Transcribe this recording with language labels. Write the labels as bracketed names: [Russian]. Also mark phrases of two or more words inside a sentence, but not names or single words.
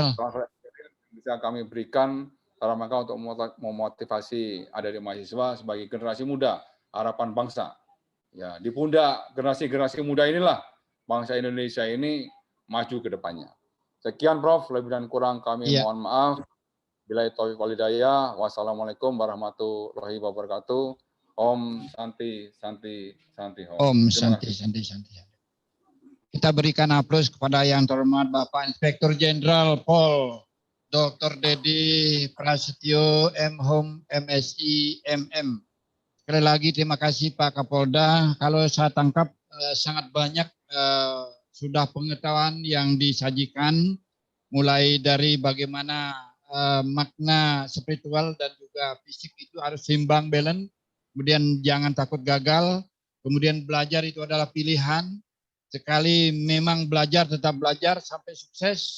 [English] transfer experience [Indonesian] bisa kami berikan dalam rangka untuk memotivasi adik-adik mahasiswa sebagai generasi muda, harapan bangsa. Ya, di pundak generasi-generasi muda inilah bangsa Indonesia ini maju ke depannya. Sekian, Prof. Lebih dan kurang kami mohon maaf. [Arabic] بالله التوفيق والهداية. والسلام عليكم ورحمة الله وبركاته. [Sanskrit] ॐ शान्ति शान्ति शान्ति ॐ. ॐ शान्ति शान्ति शान्ति. [Indonesian] Kita berikan aplaus kepada yang terhormat Bapak Inspektur Jenderal Pol Dr. Dedi Prasetyo M.Hum MSI MM. Sekali lagi terima kasih Pak Kapolda. Kalau saya tangkap sangat banyak sudah pengetahuan yang disajikan, mulai dari bagaimana makna spiritual dan juga fisik itu harus seimbang, balance, kemudian jangan takut gagal, kemudian belajar itu adalah pilihan, sekali memang belajar tetap belajar sampai sukses.